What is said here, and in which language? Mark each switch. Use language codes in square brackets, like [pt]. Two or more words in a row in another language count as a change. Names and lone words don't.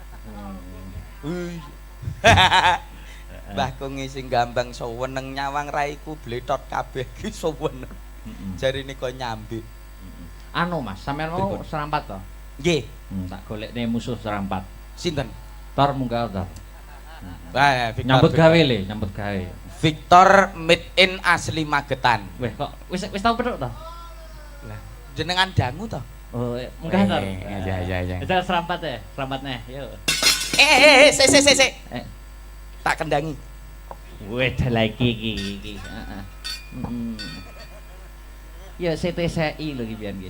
[jv] Mbah Kungi sing gambang seweneng nyawang raiku bletot kabeh ki seweneng. Jarine kok nyambi. Anu Mas, sampean mau serampat to? Nggih. Tak golekne musuh serampat. Sinten? Tor munggah tor. Victor. Nyambut gawe le, nyambut gawe. Victor [en] made in [jv] asli Magetan. Weh, kok wis tau pedhok to? Lah, jenengan dangu to? Oh, munggah tor. Iya. Bisa serampat ya, serampat neh, yuk. Sik. Tak kendangi. Weh, lagi iki. Heeh. Ya CTCI lho iki pian iki.